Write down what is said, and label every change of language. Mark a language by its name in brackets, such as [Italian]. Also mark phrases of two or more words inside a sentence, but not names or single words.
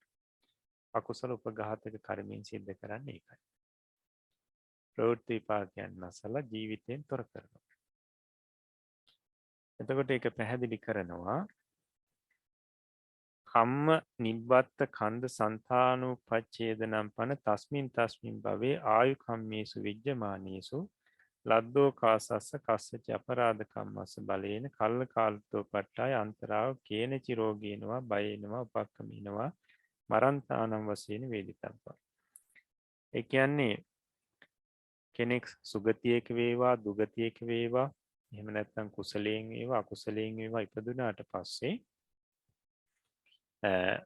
[Sinhala] අකුසල උපඝාතක කර්මයෙන් සිද්ධ කරන්නේ ඒකයි. ප්‍රවෘත්ති විපාකයන් නැසලා ජීවිතයෙන් තොර කරනවා. එතකොට ඒක පැහැදිලි කරනවා [Pali] කම්ම නිබ්බත්ත කන්ද සන්තානුපච්ඡේදනම් පන තස්මින් තස්මින් භවේ ආයු කම්මේසු විජ්ජමානේසු ලද්දෝ කාසස්ස කස්සච අපරාධ කම්මස්ස බලේන කල්ල කාලතෝ පට්ටාය අන්තරාව කේනචි රෝගේනවා බයේනවා උපක්කමිනවා මරන්තානම් වශයෙන් වේදිතබ්බා. [Sinhala] ඒ කියන්නේ කෙනෙක් සුගතියක වේවා දුගතියක වේවා එහෙම නැත්නම් කුසලයෙන් වේවා අකුසලයෙන් වේවා ඉපදුනාට පස්සේ